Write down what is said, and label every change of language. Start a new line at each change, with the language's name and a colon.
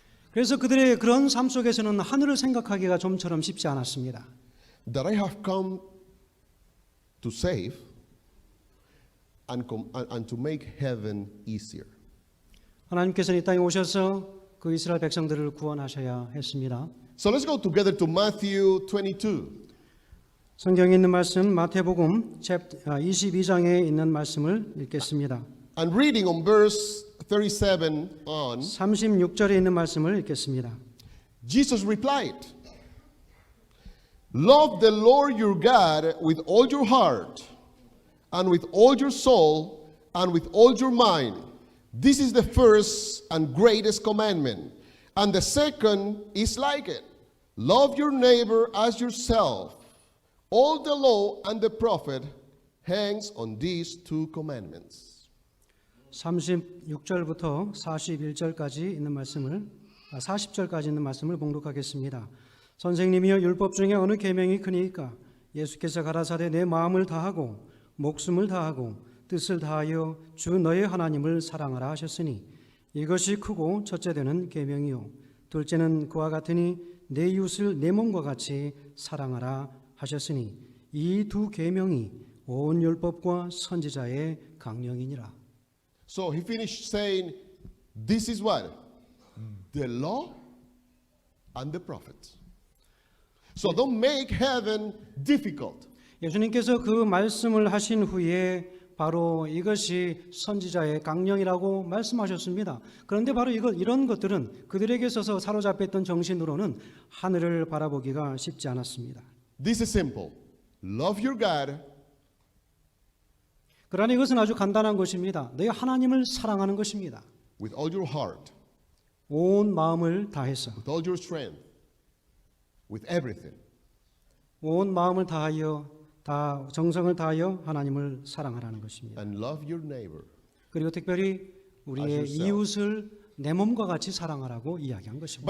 Korean: 그래서 그들의 그런 삶 속에서는 하늘을 생각하기가 좀처럼 쉽지 않았습니다.
English: that I have come to save and to make heaven easier.
Korean: 하나님께서는 이 땅에 오셔서 그 이스라엘 백성들을 구원하셔야 했습니다.
English: So let's go together to Matthew 22.
Korean: 성경에 있는 말씀 마태복음 22장에 있는 말씀을 읽겠습니다.
English: And reading on verse 37 on,
Korean: 36절에 있는 말씀을 읽겠습니다.
English: Jesus replied, Love the Lord your God with all your heart, and with all your soul, and with all your mind. This is the first and greatest commandment. And the second is like it. Love your neighbor as yourself. All the law and the prophet hangs on these two commandments.
Korean: 36절부터 41절까지 있는 말씀을 40절까지 있는 말씀을 봉독하겠습니다. 선생님이여 율법 중에 어느 계명이 크니까? 예수께서 가라사대 내 마음을 다하고 목숨을 다하고 뜻을 다하여 주 너의 하나님을 사랑하라 하셨으니 이것이 크고 첫째 되는 계명이요 둘째는 그와 같으니 내 이웃을 내 몸과 같이 사랑하라 하셨으니 이 두 계명이 온 율법과 선지자의 강령이니라.
English: So he finished saying, this is what? The law and the prophets. So don't make heaven difficult.
Korean: 예수님께서 그 말씀을 하신 후에 바로 이것이 선지자의 강령이라고 말씀하셨습니다. 그런데 바로 이런 것들은 그들에게 있어서 사로잡혔던 정신으로는 하늘을 바라보기가 쉽지 않았습니다.
English: This is simple. Love your God
Korean: 그러나 이것은 아주 간단한 것입니다. 너희 하나님을 사랑하는 것입니다.
English: with all your heart,
Korean: 온 마음을 다해서
English: with all your strength, with everything.
Korean: 온 마음을 다하여 다 정성을 다하여 하나님을 사랑하라는 것입니다.
English: And love your neighbor.
Korean: 그리고 특별히 우리의
English: As yourself.
Korean: 이웃을 내 몸과 같이 사랑하라고 이야기한 것입니다.